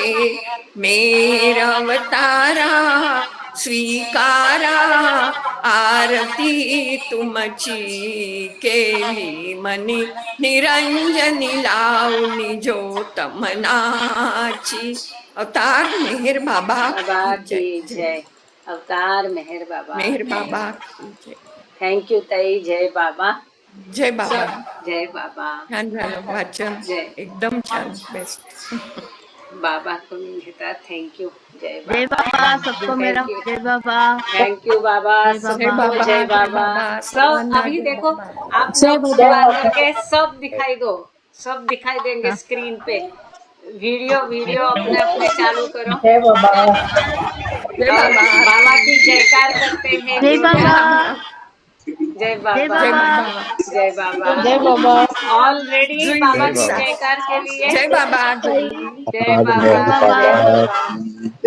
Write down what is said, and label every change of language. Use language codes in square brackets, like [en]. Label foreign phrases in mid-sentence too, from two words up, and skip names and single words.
[mr] मेहर अवतारा स्वीकारा आरती तुमची केली मनी निरंजनी लावणी ज्योत मनाची. [hi] अवतार मेहर बाबा बाबा की की जय. जय. अवतार मेहर बाबा, मेहर बाबा की जय. [en] thank you [mr] ताई. [hi] जय बाबा, जय बाबा. जय बाबा. [mr] छान झालं वाचन, जय. एकदम छान, बेस्ट. बाबा करून घेतात. [en] thank you. [hi] जय जय बाबा, बाबा सबको मेरा [en] thank you. [hi] जय बाबा। [en] thank you बाबा, [hi] जय सबको बाबा, जय जय बाबा. बाबा, सब [mr] सर्वांना [hi] अभी जय देखो बाबा. आप लोग दुआ करके सब दिखाई दो, सब दिखाई देंगे स्क्रीन पे. वीडियो अपने अपने चालू करो. जय और बाबा. बाबा की जयकार करते हैं. जय बाबा, जय जय बाबा, जय बाबा, बाबा. जय बाबा. जय बाबा. [en] all ready [hi] जुई बाबा जय की बाबा. जयकार के लिए. जय बाबा. जय बाबा, जय बाबा, जय बाबा,